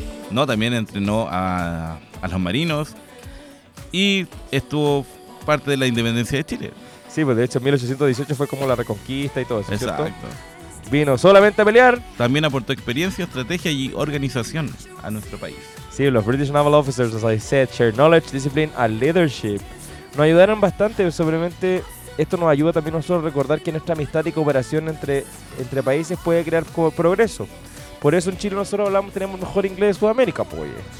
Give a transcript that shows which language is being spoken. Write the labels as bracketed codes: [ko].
[es] No, también entrenó a los marinos y estuvo parte de la independencia de Chile. Sí, pues de hecho 1818 fue como la reconquista y todo eso, ¿cierto? Exacto. Vino solamente a pelear. También aportó experiencia, estrategia y organización a nuestro país. Sí, los [en] British Naval Officers, as I said, share knowledge, discipline and leadership. [es] Nos ayudaron bastante, sobremente esto nos ayuda también nosotros a recordar que nuestra amistad y cooperación entre países puede crear progreso. Por eso en Chile nosotros hablamos, tenemos mejor inglés de Sudamérica, pues.